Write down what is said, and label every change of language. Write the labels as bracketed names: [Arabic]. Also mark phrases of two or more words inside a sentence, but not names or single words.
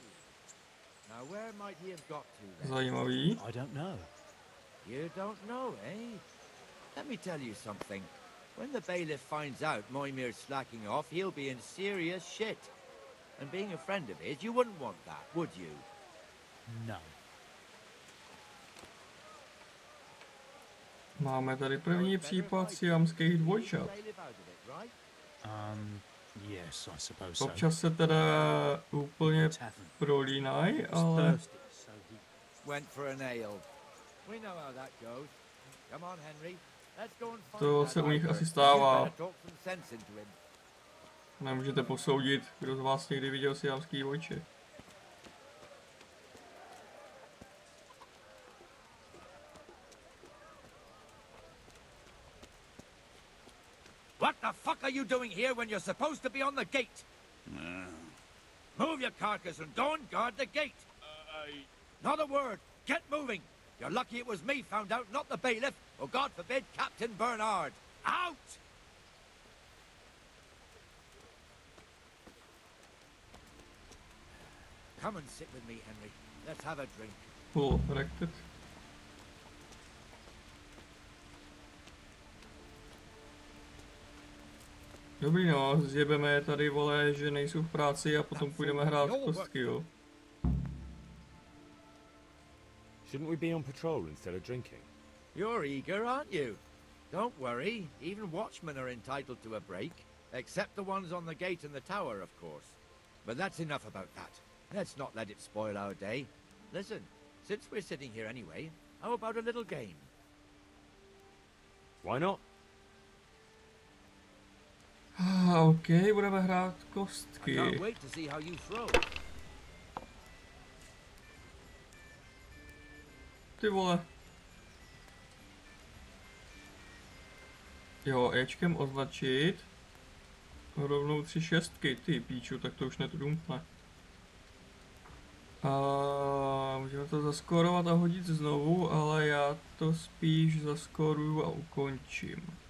[English] Now where might he have got to then? [Czech] Zajímavý. [English] I don't know. You don't know, eh? Let me tell you something. When the bailiff finds out Moymir's slacking off, he'll be in serious shit. And being a friend of his, you wouldn't want that, would you? No. [Czech] Máme tady první případ siamských dvojčat. [English] Yes, I suppose so. [Czech] Občas se teda úplně prolínají, ale... [English] Went for an ale. We know how that goes. Come on, Henry. Let's go and find [Czech] To [English] that [Czech] se u nich [English] Iver. [Czech] asi stává. [English] You better talk some sense into him. [Czech] Nemůžete posoudit, kdo z vás někdy viděl siamský dvojče. [English] What the fuck are you doing here when you're supposed to be on the gate? Move your carcass and go and guard the gate. Not a word. Get moving. You're lucky it was me found out, not the bailiff, or God forbid, Captain Bernard. Out! Come and sit with me, Henry. Let's have a drink. Full erected. [Czech] Dobrý no, zjebeme je tady, vole, že nejsou v práci a potom půjdeme hrát kostky, jo. [English] Shouldn't we be on patrol instead of drinking? You're eager, aren't you? Don't worry. Even watchmen are entitled to a break. Except the ones on the gate and the tower, of course. But that's enough about that. Let's not let it spoil our day. Listen, since we're sitting here anyway, how about a little game? Why not? [Czech] OK, budeme hrát [English] I [Czech] kostky. [English] can't wait to see how you throw. [Czech] Ty vole. Jo, Ečkem označit. Rovnou 3 šestky, ty píču, tak to už netrumfne. A můžeme to zaskorovat a hodit znovu, ale já to spíš zaskoruju a ukončím.